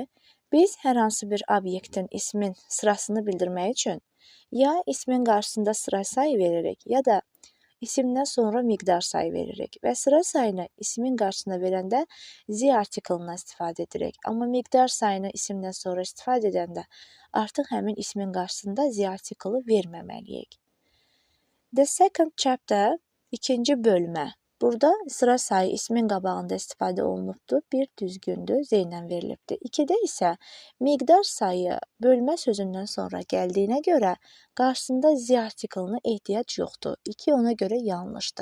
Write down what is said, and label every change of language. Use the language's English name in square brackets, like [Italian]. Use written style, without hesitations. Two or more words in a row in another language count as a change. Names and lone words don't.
[Azerbaijani] Biz hər hansı bir obyektin ismin sırasını bildirmək üçün ya ismin qarşısında sıra sayı veririk, ya da isimdən sonra miqdar sayı veririk və sıra sayını ismin qarşısına verəndə z artiklından istifadə edirik. Amma miqdar sayını isimdən sonra istifadə edəndə artıq həmin ismin qarşısında z artiklı verməməliyik. [English] The second chapter, [Azerbaijani] ikinci bölmə. Burada sıra sayı ismin qabağında istifadə olunubdur. Bir düzgündür, z ilə verilibdir. 2-də isə miqdar sayı bölmə sözündən sonra gəldiyinə görə qarşısında z artiklına ehtiyac yoxdur. 2 ona görə yanlışdır.